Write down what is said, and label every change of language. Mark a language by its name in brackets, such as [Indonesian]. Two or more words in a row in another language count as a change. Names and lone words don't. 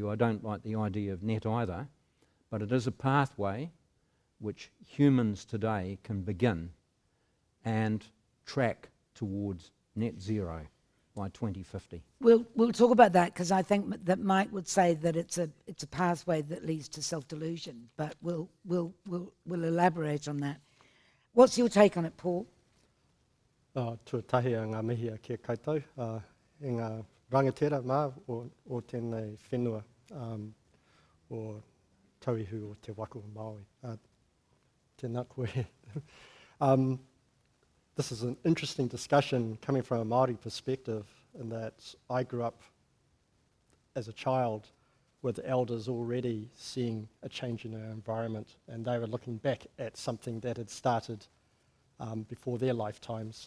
[English] I don't like the idea of net either, but it is a pathway which humans today can begin and track towards net zero by 2050. We'll talk about that, because I think that Mike would say that it's a pathway that leads to self-delusion, but we'll elaborate on that. What's your take on it, Paul? [Māori] Tuatahi a ngā mihi a kia koutou, I ngā rangatira mā o tēnei whenua, o tauihu o te wako Māori. Tēnā koe. [English] This is an interesting discussion coming from a Māori perspective, in that I grew up as a child with elders already seeing a change in our environment, and they were looking back at something that had started before their lifetimes.